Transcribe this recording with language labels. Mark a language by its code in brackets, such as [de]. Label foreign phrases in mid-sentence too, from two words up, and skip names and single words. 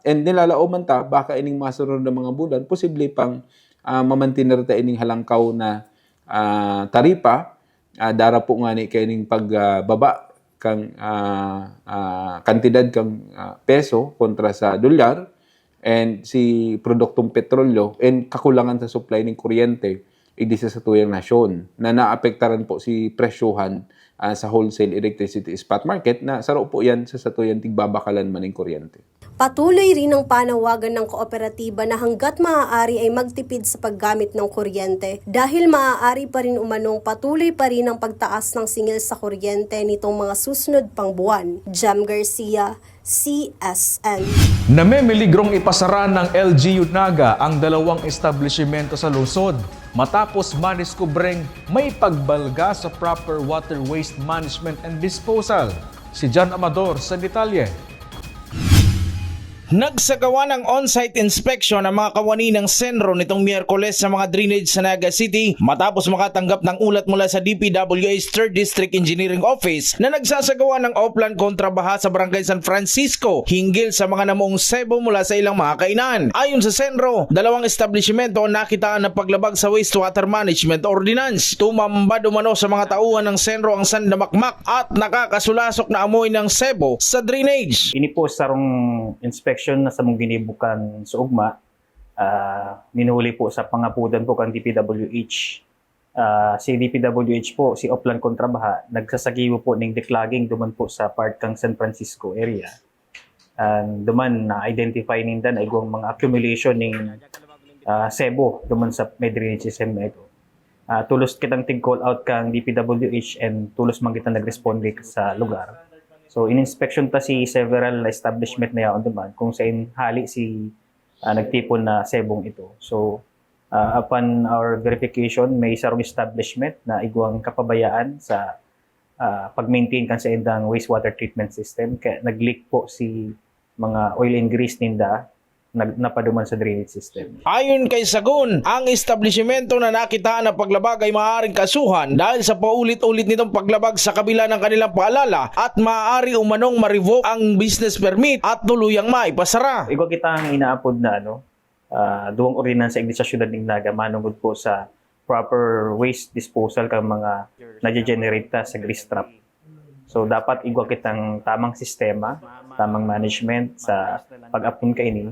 [bik] And nilalauman ta, baka ining masunod na mga bulan, posible pang mamantinir ta ining halangkaw na taripa, dara po nga ni kaining pagbaba kang kantidad kang peso kontra sa dolyar and si produktong petrolyo and kakulangan sa supply ng kuryente idi sa tuyang nasyon na naapektaran po si presyuhan sa [en] wholesale electricity spot market [bik] na saro po yan sa tuyang tigbabakalan man ng kuryente. [tl] Patuloy rin ang panawagan ng kooperatiba na hanggat maaari ay magtipid sa paggamit ng kuryente dahil maaari pa rin umanong patuloy pa rin ang pagtaas ng singil sa kuryente nitong mga susunod pang buwan. Jam Garcia, CSN. Namemiligrong ipasara ng LGU Naga ang dalawang establishmento sa lungsod matapos madiskubreng may pagbalga sa [en] proper water waste management and disposal. [tl] Si John Amador sa detalye. Nagsagawa ng [en] on-site inspection [tl] ang mga kawani ng Senro nitong Miyerkules sa mga drainage sa Naga City matapos makatanggap ng ulat mula sa DPWH's 3rd District Engineering Office na nagsasagawa ng offline kontrabaha sa Barangay San Francisco hinggil sa mga namuong sebo mula sa ilang mga kainan. Ayon sa Senro, dalawang establishmento ang nakitaan ng paglabag sa Wastewater Management Ordinance. Tumambad umano sa mga tauhan ng Senro ang sandamakmak at nakakasulasok na amoy ng sebo sa drainage. [bik] Ini po sarong inspection na sa mong ginibukan sa ugma, minuli po sa pangapudan po kang DPWH. Si DPWH po, si Oplan Kontrabaha, nagsasagiwo po ng declogging duman po sa part kang San Francisco area. Duman na-identify ninda na igwang mga accumulation ng sebo duman sa may [en] drainage system [bik] na ito. Tulos kitang tig-call out kang DPWH and tulos man kita nag-respond sa lugar. So, in-inspection ta si [en] several establishment [bik] na yaon duman kung saan hali si nagtipon na sebong ito. So, [en] upon our verification, [bik] may sarong establishment na igwang kapabayaan sa pag-maintain kan sa indang [en] wastewater treatment system. [bik] Kaya nag-leak po si mga [en] oil and grease [bik] ninda napaduman sa [en] drainage system. [tl] Ayon kay Sagun, ang establishmento na nakitaan ng paglabag ay maaaring kasuhan dahil sa paulit-ulit nitong paglabag sa kabila ng kanilang paalala at maaari umanong ma-revoke ang [en] business permit [tl] at tuluyang maipasara. [bik] Igwa kita ang inaapod na duwang ordinansa igdi sa syudad ng Naga manungod po sa [en] proper waste disposal [bik] kang mga nadya-generate ta sa [en] grease trap. [bik] So dapat igwa kitang tamang sistema, tamang management sa pag-apon kainin.